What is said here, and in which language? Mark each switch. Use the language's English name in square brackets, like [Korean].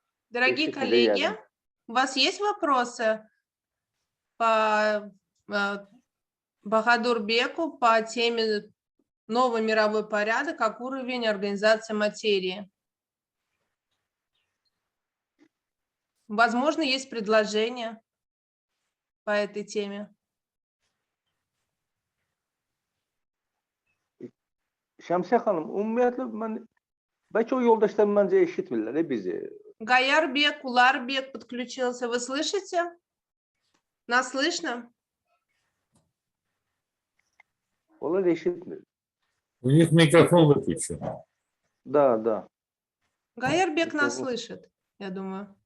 [Russian] Дорогие коллеги, у вас есть вопросы по Бахадурбеку по теме «Новый мировой порядок как уровень организации материи»? Возможно, есть предложения по этой теме. [Azerbaijani] Şəmsiyə xanım, ümumiyyətlə bəlkə o yoldaşlar məncə eşitmirlər bizi. [Russian] Гаярбек, Уларбек подключился. Вы слышите? Нас слышно? [Azerbaijani] Onlar eşitmir. [Russian] У них микрофон выключен. Да. Гаярбек нас слышит, я думаю.